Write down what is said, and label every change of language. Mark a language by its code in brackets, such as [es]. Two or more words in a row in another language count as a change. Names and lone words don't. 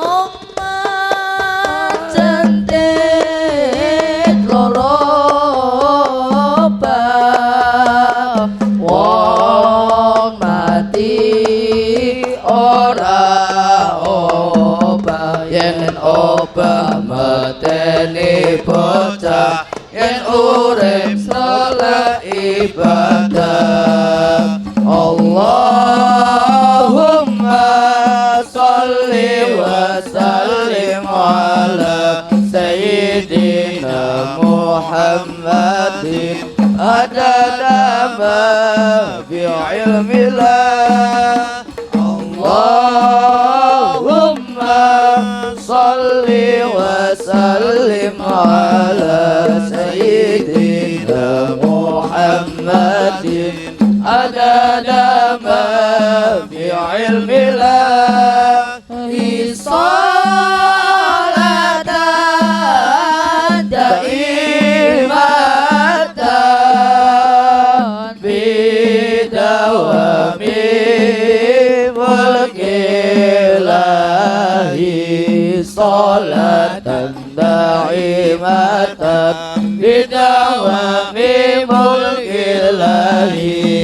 [jv] Omah jentit loro bab wong mati ora obah. Yen obah mateni bocah, yen urip salat ibadah. [ar] اللهم صل وسلم على سيدنا محمد عدد ما في علم الله. اللهم صل وسلم على سيدنا محمد عدد ما في علم الله. صلاة دائمة بدوام ملك الله. صلاة دائمة بدوام ملك الله.